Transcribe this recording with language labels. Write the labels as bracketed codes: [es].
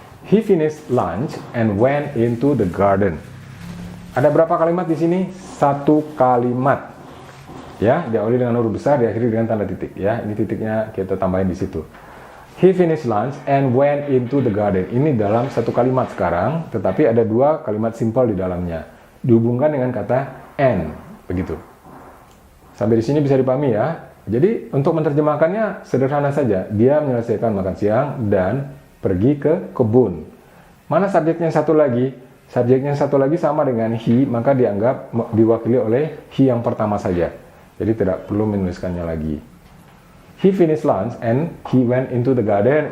[en] He finished lunch and went into the garden. [id] Ada berapa kalimat di sini? Satu kalimat. Ya, diawali dengan huruf besar, diakhiri dengan tanda titik. Ya, ini titiknya kita tambahin di situ. [en] He finished lunch and went into the garden. [id] Ini dalam satu kalimat sekarang, tetapi ada dua kalimat simpel di dalamnya. dihubungkan dengan kata and, begitu. Sampai di sini bisa dipahami ya. Jadi untuk menerjemahkannya sederhana saja. Dia menyelesaikan makan siang dan pergi ke kebun. Mana subjeknya satu lagi? Subjeknya satu lagi sama dengan he, maka dianggap diwakili oleh he yang pertama saja. Jadi tidak perlu menuliskannya lagi. [en] He finished lunch and he went into the garden.